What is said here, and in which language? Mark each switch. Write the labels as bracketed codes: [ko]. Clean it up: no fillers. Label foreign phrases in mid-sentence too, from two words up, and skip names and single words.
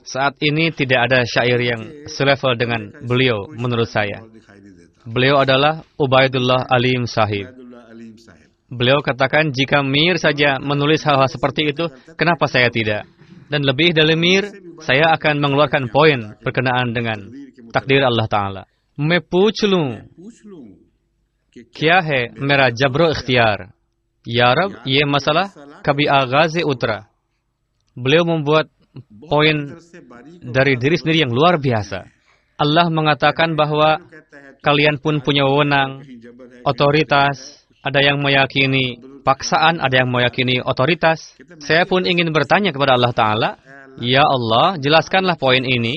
[id] Saat ini tidak ada syair yang selevel dengan beliau menurut saya. Beliau adalah Ubaidullah Alim Sahib. Beliau katakan, jika Mir saja menulis hal-hal seperti itu, kenapa saya tidak? Dan lebih dari Mir, saya akan mengeluarkan poin berkenaan dengan takdir Allah Ta'ala. [ur] میں پوچھ لوں کیا ہے میرا جبر و اختیار یا رب یہ مسئلہ کبھی آغاز اترا. [id] Beliau membuat poin dari diri sendiri yang luar biasa. Allah mengatakan bahwa kalian pun punya wewenang, otoritas, ada yang meyakini paksaan, ada yang meyakini otoritas. Saya pun ingin bertanya kepada Allah Ta'ala, ya Allah, jelaskanlah poin ini.